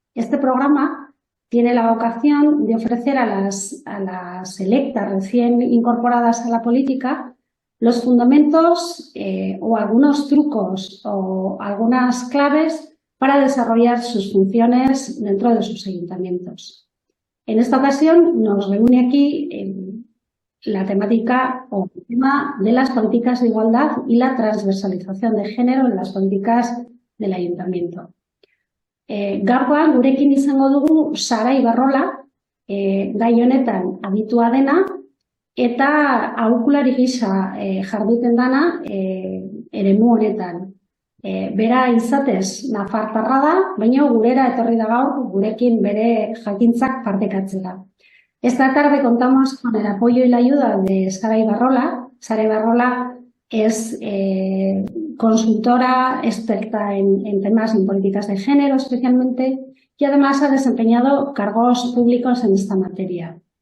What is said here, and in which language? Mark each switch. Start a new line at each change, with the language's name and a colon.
Spanish: Este programa tiene la vocación de ofrecer a las electas recién incorporadas a la política los fundamentos o algunos trucos o algunas claves para desarrollar sus funciones dentro de sus ayuntamientos. En esta ocasión nos reúne aquí la temática o el tema de las políticas de igualdad y la transversalización de género en las políticas del ayuntamiento.
Basque: Gaurkoan gurekin izango dugu Sara Ibarrola, gai honetan aditua dena, eta aholkulari gisa jarduten dana eremu honetan. Bera izatez nafartarra da, baina gurera etorri da gaur gurekin bere jakintzak partekatzera.
Spanish: Esta tarde contamos con el apoyo y la ayuda de Sara Ibarrola. Sara Ibarrola es consultora experta en temas en políticas de género especialmente y además ha desempeñado cargos públicos en esta materia.